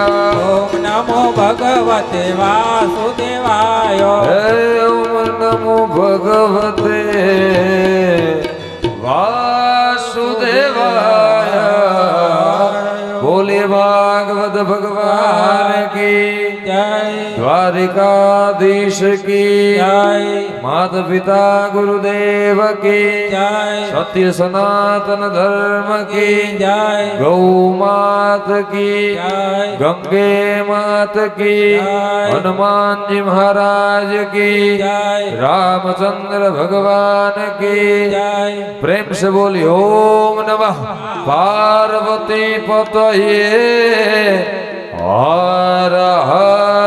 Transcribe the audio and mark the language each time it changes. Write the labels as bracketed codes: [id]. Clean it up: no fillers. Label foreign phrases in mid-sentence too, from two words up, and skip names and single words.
[sa] ओम नमो भगवते वासुदेवाय. हे ओम नमो भगवते वासुदेवाय. [hi] बोले भागवत भगवान की જય. દ્વારે द्वारिकाधीश की जय माता पिता गुरुदेव की जय सत्य सनातन धर्म की जय गौ मात की जय गंगे मात की जय हनुमान जी महाराज की जय रामचंद्र भगवान की जय प्रेम से बोली [sa] ओम नमः पार्वती पतये हर हर